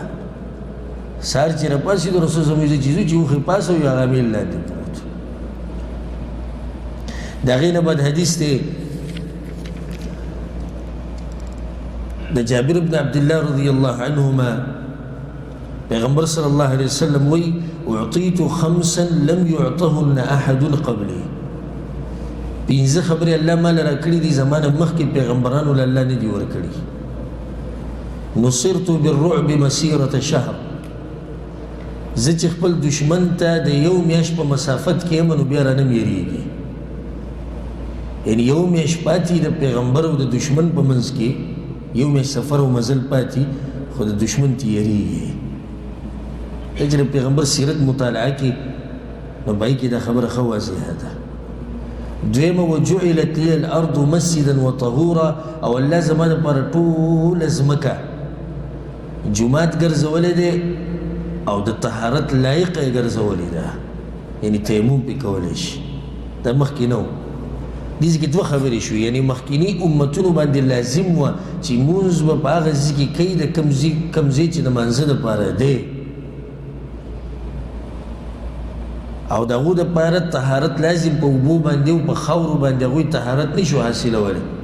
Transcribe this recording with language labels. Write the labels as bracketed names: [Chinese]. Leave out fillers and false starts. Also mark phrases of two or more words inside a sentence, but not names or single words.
[Pashto] سهار چې راپاڅېدو رسول [Arabic] صلی الله علیه وسلم [Pashto] چې ځو چې اوښې پاسه وي هغه امیل لاندې پروت. د هغې نه بعد حدیث دی د جابر بن عبدالله [Arabic] رضی الله عنهما. [Pashto] پیغمبر [Arabic] صلی الله علیه وسلم [Pashto] وی [Arabic] اعطیت خمسا لم يعطهن احد قبلی. [Pashto] پنځه خبرې الله مال راکړي دي زمانه مخکې پیغمبرانو له الله نه دي ورکړي. [Arabic] نصرت بالرعب مسیرة شهر، [Pashto] زه چې خپل دشمن ته د یو میاشت په مسافت کې یم نو بیا رانه یېرېږي. یعنې یو میاشت پاتې د پیغمبر او د دشمن په منځ کې یو میاشت سفر او مزل پاتې، خو د دشمن ته یېرېږي. چې د پیغمبر سیرت مطالعه کې نو به کې دا خبره ښه واضحه ده. [Arabic] دویمه وجعلت لي الارض مسجدا وطهورا، [Pashto] او الله زما دپاره ټوله ځمکه جومات ګرځولی دی او د طهارت لایقه یې ګرځولې ده، یعنې تیمم پې کولی شي. دا مخکې نه و. دې ځای کې دوه خبرې شوې، یعنې مخکیني امتونو باندې لازم وه چې مونځ به په هغه ځای کې کوي د کوم ځای چې د مانځه دپاره دی، او د هغو دپاره طهارت لازم په اوبو باندې او په خاورو باندې هغوی طهارت نه شو حاصلولی.